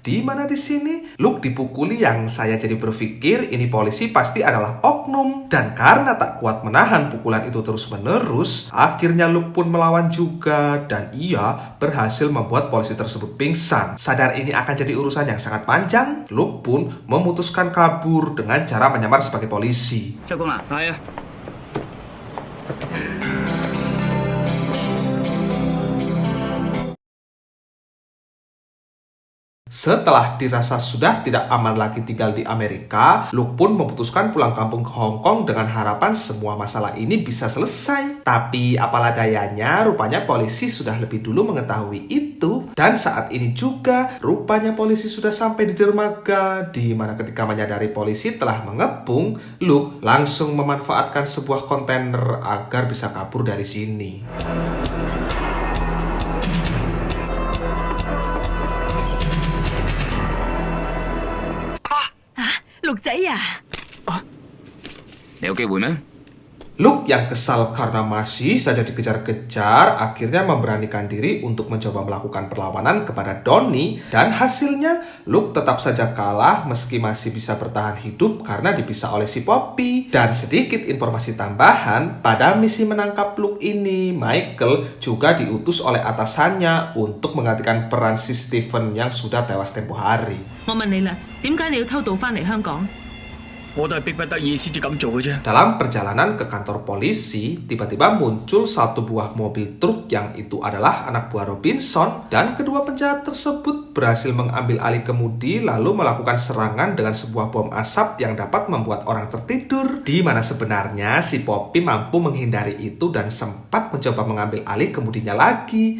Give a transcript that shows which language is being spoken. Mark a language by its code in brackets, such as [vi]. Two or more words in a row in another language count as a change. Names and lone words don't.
[id] Di mana di sini Luke dipukuli yang saya jadi berpikir ini polisi pasti adalah oknum. Dan karena tak kuat menahan pukulan itu terus-menerus, akhirnya Luke pun melawan juga dan ia berhasil membuat polisi tersebut pingsan. Sadar ini akan jadi urusan yang sangat panjang, Luke pun memutuskan kabur dengan cara menyamar sebagai polisi. [yue] 收工啦，係啊。 [id] Setelah dirasa sudah tidak aman lagi tinggal di Amerika, Luke pun memutuskan pulang kampung ke Hong Kong dengan harapan semua masalah ini bisa selesai. Tapi apalah dayanya, rupanya polisi sudah lebih dulu mengetahui itu. Dan saat ini juga, rupanya polisi sudah sampai di dermaga, di mana ketika menyadari polisi telah mengepung, Luke langsung memanfaatkan sebuah kontainer agar bisa kabur dari sini. [yue] 鹿仔啊，你有機會咩？ [id] Luke yang kesal karena masih saja dikejar-kejar akhirnya memberanikan diri untuk mencoba melakukan perlawanan kepada Donnie dan hasilnya Luke tetap saja kalah meski masih bisa bertahan hidup karena dipisah oleh si Poppy. Dan sedikit informasi tambahan, pada misi menangkap Luke ini Michael juga diutus oleh atasannya untuk menggantikan peran si Stephen yang sudah tewas tempo hari. [yue] 我問你啦，點解你要偷渡翻嚟香港？我都係逼不得已先至咁做嘅啫。 [id] Dalam perjalanan ke kantor polisi, tiba-tiba muncul satu buah mobil truk yang itu adalah anak buah Robinson dan kedua penjahat tersebut berhasil mengambil alih kemudi lalu melakukan serangan dengan sebuah bom asap yang dapat membuat orang tertidur. Di mana sebenarnya si Poppy mampu menghindari itu dan sempat mencoba mengambil alih kemudinya lagi.